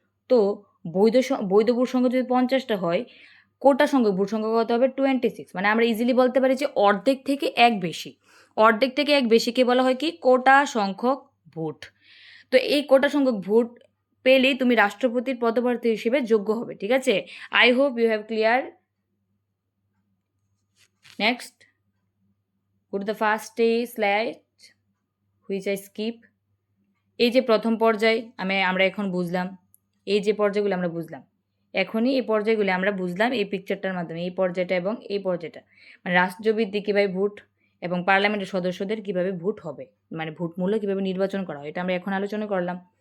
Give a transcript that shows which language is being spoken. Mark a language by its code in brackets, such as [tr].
[bn] তো বৈধ ভোট সংখ্যা যদি 50টা হয়, কোটা সংখ্যক ভোট সংখ্যা কত হবে 26, মানে আমরা ইজিলি বলতে পারি যে অর্ধেক থেকে এক বেশি। অর্ধেক থেকে এক বেশিকে বলা হয় কি কোটা সংখ্যক ভোট। তো এই কোটা সংখ্যক ভোট পেলেই তুমি রাষ্ট্রপতির পদপ্রার্থী হিসেবে যোগ্য হবে, ঠিক আছে। [en] I hope you have clear. Next go to the first slide which I skip। [bn] এই যে প্রথম পর্যায় আমরা এখন বুঝলাম, এই যে পর্যায়গুলো আমরা বুঝলাম, এখনই এই পর্যায়গুলো আমরা বুঝলাম এই পিকচারটার মাধ্যমে, এই পর্যায়টা এবং এই পর্যায়টা, মানে রাষ্ট্রপতি কীভাবে ভোট এবং পার্লামেন্টের সদস্যদের কিভাবে ভোট হবে, মানে ভোট মূল্য কীভাবে নির্বাচন করা হয়, এটা আমরা এখন আলোচনা করলাম।